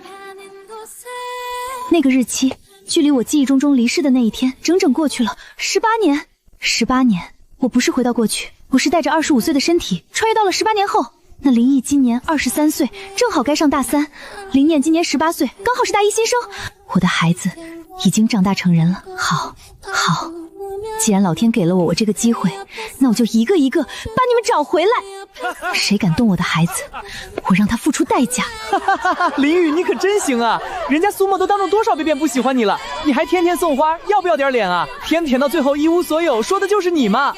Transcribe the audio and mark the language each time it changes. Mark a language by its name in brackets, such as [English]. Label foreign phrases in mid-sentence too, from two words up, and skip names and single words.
[Chinese] 那个日期，距離我記憶中離世的那一天，整整過去了18年。18年，我不是回到過去，我是帶着25歲的身體，穿越到了18年後。那林毅今年23歲，正好該上大3；林念今年18歲，剛好是大1新生。我的孩子已經長大成人了。好，既然老天給了我這個機會，那我就一個一個把你們找回來。誰敢動我的孩子，我讓他付出代價。林雨，你可真行啊！人家蘇沫都當眾多少遍不喜歡你了，你還天天送花，要不要點臉啊？偏舔到最後一無所有，說的就是你嘛！